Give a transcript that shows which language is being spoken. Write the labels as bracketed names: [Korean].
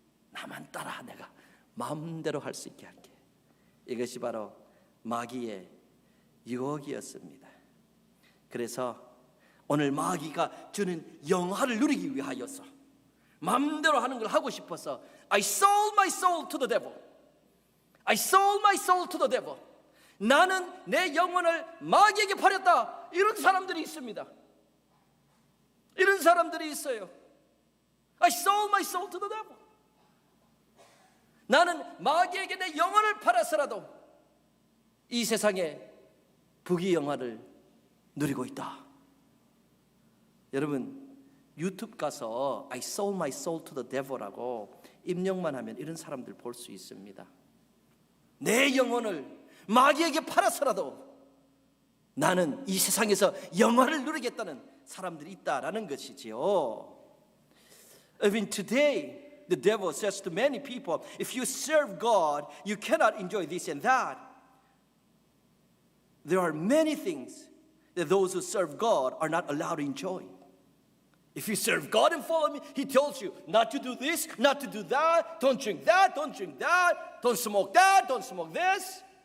[Korean] 나만 따라, 내가 마음대로 할 수 있게 할게. 이것이 바로 마귀의 유혹이었습니다. 그래서 오늘 마귀가 주는 영화를 누리기 위하여서 마음대로 하는 걸 하고 싶어서 [English] I sold my soul to the devil. I sold my soul to the devil. [Korean] 나는 내 영혼을 마귀에게 팔았다. 이런 사람들이 있습니다. 이런 사람들이 있어요. [English] I sold my soul to the devil. [Korean] 나는 마귀에게 내 영혼을 팔아서라도 이 세상에 부귀영화를 누리고 있다. 여러분, 유튜브 가서 [English] I sold my soul to the devil [Korean] 라고 입력만 하면 이런 사람들 볼 수 있습니다. 내 영혼을 마귀에게 팔아서라도 나는 이 세상에서 영화를 누리겠다는 사람들이 있다라는 것이지요. [English] Even today, the devil says to many people, if you serve God, you cannot enjoy this and that. There are many things that those who serve God are not allowed to enjoy. If you serve God and follow me, He tells you not to do this, not to do that, don't drink that, don't drink that, don't smoke that, don't smoke this.